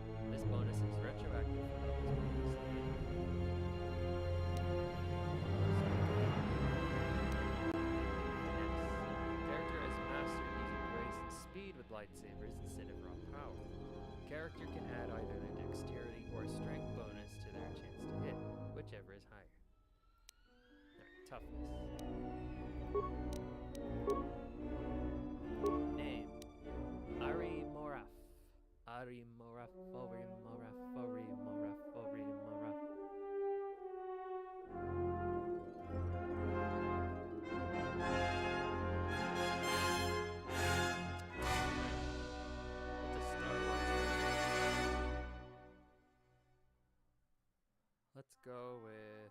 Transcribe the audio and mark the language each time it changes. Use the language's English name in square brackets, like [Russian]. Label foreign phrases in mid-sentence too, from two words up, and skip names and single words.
[English] This bonus is retroactive for levels previously gained. Character has mastered using grace and speed with lightsabers instead of raw power. Character can add either their dexterity or strength bonus to their chance to hit, whichever is higher. Alright, toughness. Name. Ari Moraf. Ari Moraf, Ori Moraf, Ori Moraf, Ori Moraf. Let's go with...